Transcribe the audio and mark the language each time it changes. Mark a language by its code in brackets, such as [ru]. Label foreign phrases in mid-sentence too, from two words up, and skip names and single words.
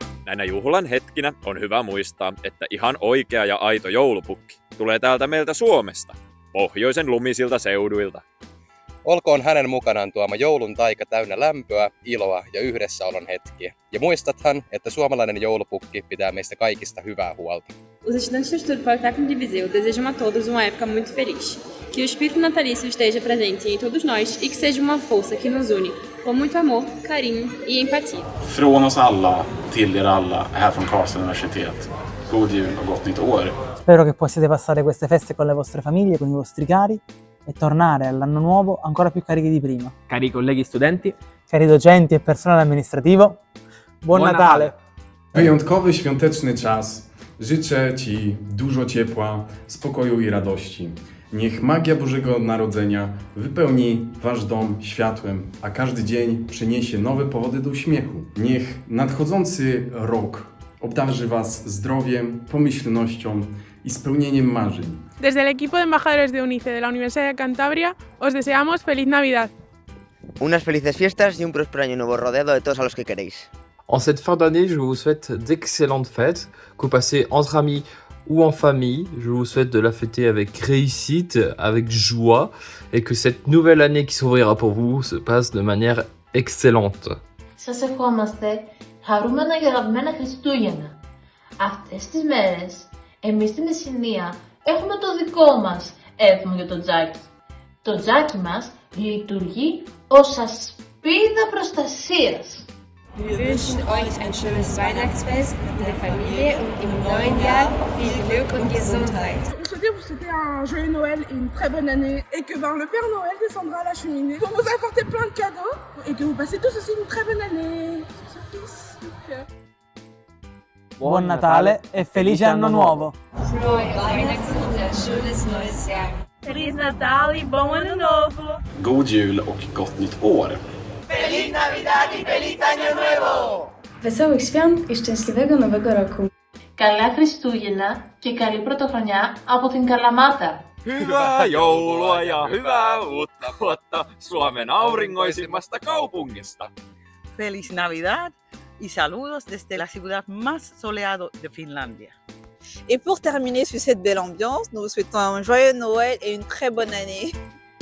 [fi] Näinä juhlan hetkinä on hyvä muistaa, että ihan oikea ja aito joulupukki tulee täältä meiltä Suomesta, pohjoisen lumisilta seuduilta. Olkoon hänen mukanaan tuoma joulun taika täynnä lämpöä, iloa ja yhdessäolon hetkiä. Ja muistathan, että suomalainen joulupukki pitää meistä kaikista hyvää huolta. [pt] Os estudantes do Instituto Politécnico de Viseu desejam a todos uma época muito feliz. Que o espírito natalício esteja presente em todos nós e que seja uma força que nos une, com muito amor, carinho e empatia. [sv] Från oss alla till er alla här från Karlstad universitet. God jul och gott nytt år. [it] Spero che possiate passare queste feste con le vostre famiglie, con i vostri cari e tornare all'anno nuovo ancora più carichi di prima. Cari colleghi studenti, cari docenti e personale amministrativo, buon Natale! [pl] Wyjątkowy świąteczny czas. Życzę Ci dużo ciepła, spokoju i radości. Niech magia Bożego Narodzenia wypełni Wasz dom światłem, a każdy dzień przyniesie nowe powody do uśmiechu. Niech nadchodzący rok obdarzy Was zdrowiem, pomyślnością i spełnieniem marzeń. [es] Desde el equipo de embajadores de UNICE de la Universidad de Cantabria, os deseamos feliz Navidad. Unas felices fiestas y un próspero año nuevo rodeado de todos a los que queréis. [fr] En cette fin d'année, je vous souhaite d'excellentes fêtes, que vous passez entre amis ou en famille. Je vous souhaite de la fêter avec réussite, avec joie, et que cette nouvelle année qui s'ouvrira pour vous se passe de manière excellente. [el] Σας ευχόμαστε χαρούμενα και αγαπημένα Χριστούγεννα. Αυτές τις μέρες, εμείς στη Μεσσηνία έχουμε το δικό μας έθιμο για το τζάκι. Το τζάκι μας λειτουργεί ως ασπίδα προστασίας. [de] Wir wünschen euch ein schönes Weihnachtsfest mit der Familie und im neuen Jahr viel Glück und Gesundheit. [fr] On souhaite vous souhaiter un joyeux Noël et une très bonne année et que le Père Noël descendra à la cheminée pour vous apporter plein de cadeaux et que vous passez tous aussi une très bonne année. [it] Buon Natale e felice anno nuovo! [de] Frohe Weihnachten und ein schönes neues Jahr. [pt] Feliz Natal e bom ano novo! [sv] God jul och gott nytt år. [es] Feliz Navidad y feliz Año Nuevo! [pl] Wesołych świąt i szczęśliwego Nowego Roku! [el] Καλά Χριστούγεννα και καλή πρωτοχρονιά από την Καλαμάτα. [fi] Hyvää joulua ja hyvää uutta vuotta Suomen auringoisimmasta kaupungista. [es] Feliz Navidad y saludos desde la ciudad más soleada de Finlandia. [fr] Et pour terminer sur cette belle ambiance, nous vous souhaitons un joyeux Noël et une très bonne année.